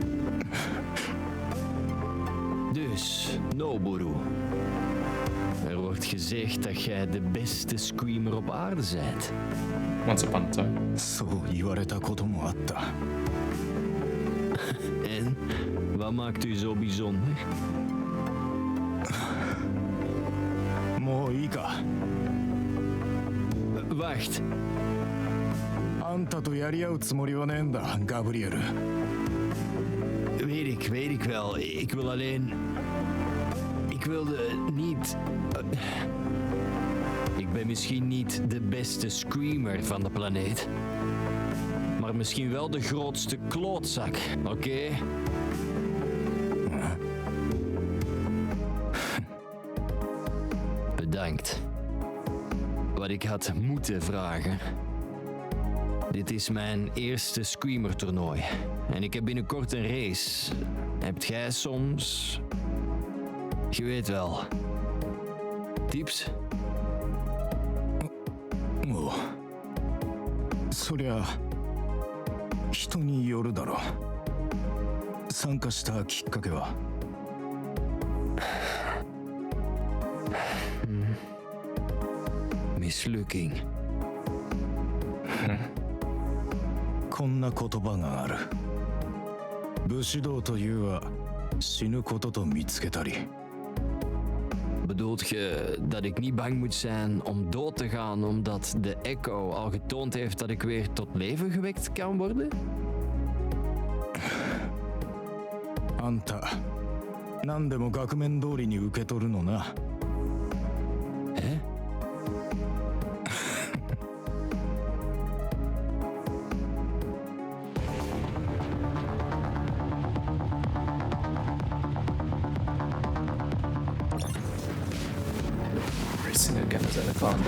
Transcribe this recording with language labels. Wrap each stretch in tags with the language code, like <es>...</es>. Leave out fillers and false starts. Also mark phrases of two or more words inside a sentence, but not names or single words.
<nl>Dus, Noboru. Er wordt werd gezegd dat jij de beste screamer op aarde bent.</nl> <en>Once upon a time.</en> <ja>そう言われたこともあった。</ja> <nl>En? Wat maakt u zo bijzonder?</nl> <ja>もういいか。</ja> <nl>Wacht.</nl> <ja>あんたとやり合うつもりはねえんだ、ガブリエル。</ja> <nl>Weet ik wel. Ik wil alleen... Ik wilde niet... Ik ben misschien niet de beste screamer van de planeet. Maar misschien wel de grootste klootzak, oké? Bedankt. Wat ik had moeten vragen. Dit is mijn eerste screamer-toernooi. En ik heb binnenkort een race. Hebt jij soms... Je weet wel. Tips?</nl> <ja>もうそりゃ人によるだろう。参加したきっかけは。</ja> <nl>Mislukking.</nl> <ja>こんな言葉がある。武士道というは死ぬことと見つけたり。</ja> <nl>Bedoelt je dat ik niet bang moet zijn om dood te gaan omdat de echo al getoond heeft dat ik weer tot leven gewekt kan worden?</nl> <ja>あんた、何でも額面通りに受け取るのな。え?</ja> <en>Racing again as Anaconda.</en>